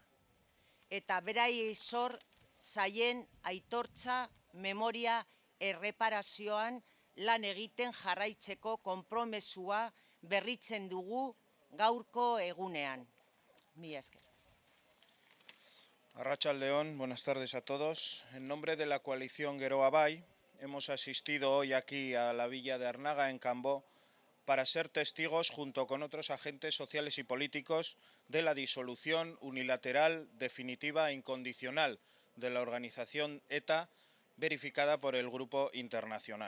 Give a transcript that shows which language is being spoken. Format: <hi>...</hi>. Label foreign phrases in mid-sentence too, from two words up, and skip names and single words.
<eu>Eta beraiei zor zaien aitortza, memoria, erreparazioan lan egiten jarraitzeko konpromesua berritzen dugu gaurko egunean. Mila esker. Arratsaldeon,</eu> <es>buenas tardes a todos. En nombre de la coalición Geroa Bai, hemos asistido hoy aquí a la villa de Arnaga, en Cambó, para ser testigos, junto con otros agentes sociales y políticos, de la disolución unilateral, definitiva e incondicional de la organización ETA, verificada por el Grupo Internacional.</es>